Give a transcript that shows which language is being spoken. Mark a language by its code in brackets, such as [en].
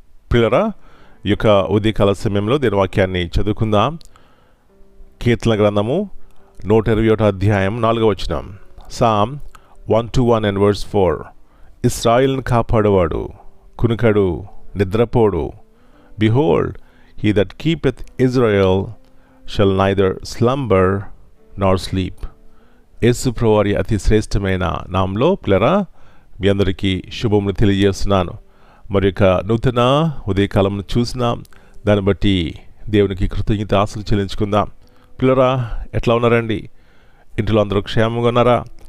[te] ప్రియులారా, ఈ యొక్క ఉదయకాల సమయంలో దేని వాక్యాన్ని చదువుకుందాం. కీర్తన గ్రంథము 121 అధ్యాయం 4వ వచనం. [en] Psalm 121 and verse 4. [te] ఇశ్రాయేలును కాపాడువాడు కునుకడు, నిద్రపోడు. [en] Behold, he that keepeth Israel shall neither slumber nor sleep. [te] యేసు ప్రభువారి అతి శ్రేష్టమైన నామంలో ప్రియులారా మీ అందరికీ శుభములు తెలియజేస్తున్నాను. మరి యొక్క నూతన ఉదయకాలంను చూసినాం. దాన్ని బట్టి దేవునికి కృతజ్ఞత ఆశలు చెల్లించుకుందాం. పిల్లరా, ఎట్లా ఉన్నారండి? ఇంట్లో అందరూ క్షేమంగా ఉన్నారా?